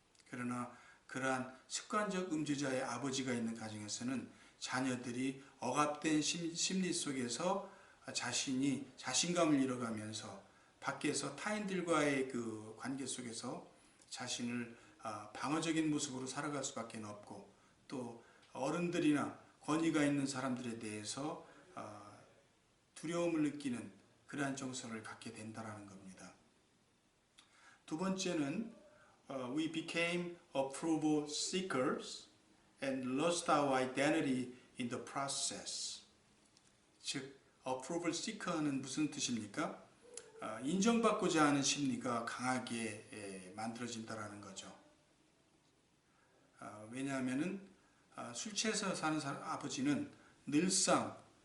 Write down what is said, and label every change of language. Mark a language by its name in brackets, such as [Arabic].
[Korean] 그러나 그러한 습관적 음주자의 아버지가 있는 가정에서는 자녀들이 억압된 심리 속에서 자신이 자신감을 잃어가면서 밖에서 타인들과의 그 관계 속에서 자신을 방어적인 모습으로 살아갈 수밖에 없고, 또 어른들이나 권위가 있는 사람들에 대해서 두려움을 느끼는 그러한 정서를 갖게 된다는 겁니다. 두 번째는 [English] we became approval seekers and lost our identity in the process. [Korean] 즉 approval seeker는 무슨 뜻입니까? 인정받고자 하는 심리가 강하게 만들어진다는 거죠. 왜냐하면은 술 취해서 사는 아버지는 늘상